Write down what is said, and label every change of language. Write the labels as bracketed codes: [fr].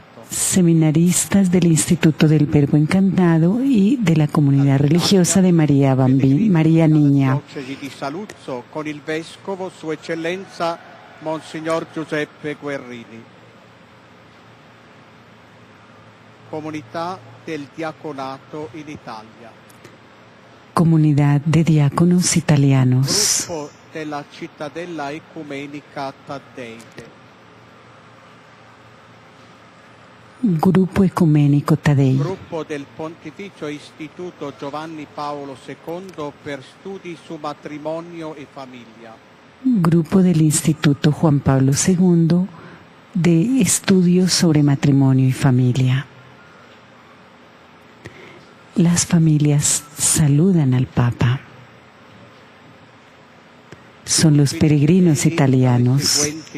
[es] Seminaristas del Instituto del Verbo Encarnado y de la comunidad religiosa de María Niña. [it] Con il vescovo Sua Eccellenza Monsignor Giuseppe Guerrini. Comunità del Diaconato in Italia. [es] Comunidad de diáconos italianos. [it] Gruppo della Cittadella Ecumenica Taddeide. [es] Grupo Ecumenico Taddei. [it] Gruppo del Pontificio Istituto Giovanni Paolo II per studi su matrimonio e famiglia. [es] Grupo del Instituto Juan Pablo II de estudios sobre matrimonio y familia. Las familias saludan al Papa. Son los peregrinos italianos.